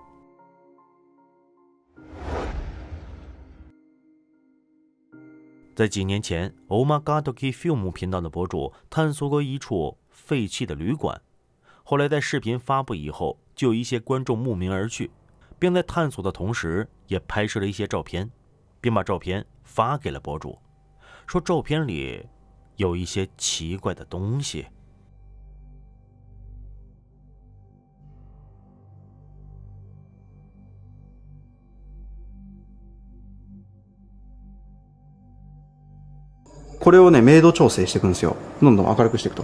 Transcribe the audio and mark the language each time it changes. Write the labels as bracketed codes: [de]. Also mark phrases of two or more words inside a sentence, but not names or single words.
[zh] 在几年前，欧玛嘎多基 film 频道的博主探索过一处废弃的旅馆，后来在视频发布以后，就有一些观众慕名而去，并在探索的同时也拍摄了一些照片，并把照片发给了博主，说照片里有一些奇怪的东西。 [ja] これをね、明度調整していくんですよ。どんどん明るくしていくと。